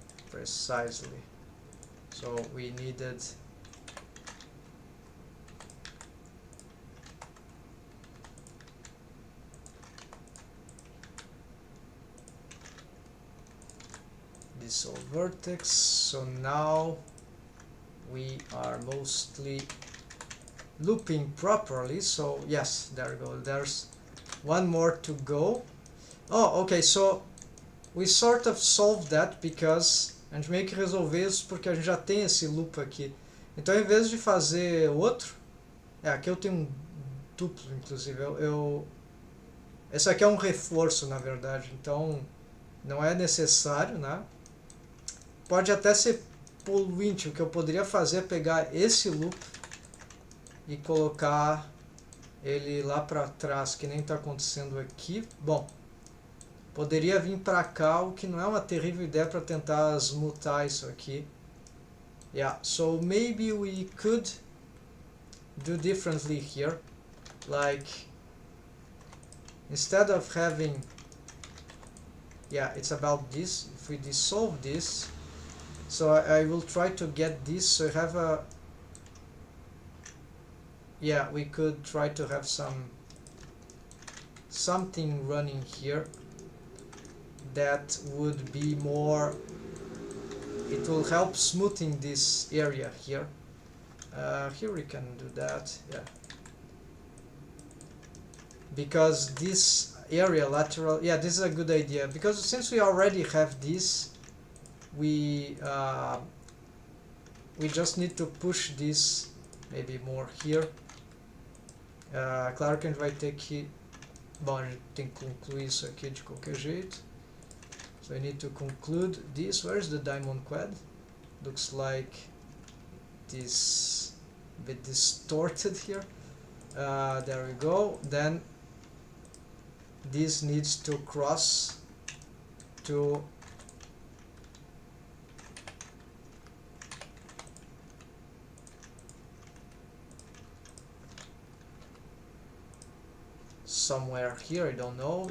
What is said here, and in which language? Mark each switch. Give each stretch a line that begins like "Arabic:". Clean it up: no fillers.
English: Precisely. So we needed this whole vertex. So now we are mostly looping properly. So yes, there we go. There's one more to go. Oh, okay, so we sort of solved that because
Portuguese: a gente meio que resolveu isso porque a gente já tem esse loop aqui. Então, em vez de fazer outro, aqui eu tenho um duplo, inclusive. Esse aqui é um reforço, na verdade, então não é necessário, né? Pode até ser poluinte. O que eu poderia fazer é pegar esse loop e colocar ele lá para trás, que nem está acontecendo aqui. Bom, poderia vir para cá, o que não é uma terrível ideia para tentar smoother isso aqui.
English: Yeah, so maybe we could do differently here. Like, instead of having, yeah, it's about this. If we dissolve this, so I will try to get this, so I have a, yeah, we could try to have something running here that would be more, it will help smoothing this area here. Here we can do that, yeah. Because this area lateral, yeah, this is a good idea, because since we already have this, we just need to push this maybe more here.
Portuguese: Claro que a gente vai ter que, bom, a gente tem que concluir isso aqui de qualquer jeito.
English: So I need to conclude this. Where's the diamond quad? Looks like this a bit distorted here. There we go. Then this needs to cross to somewhere here, I don't know.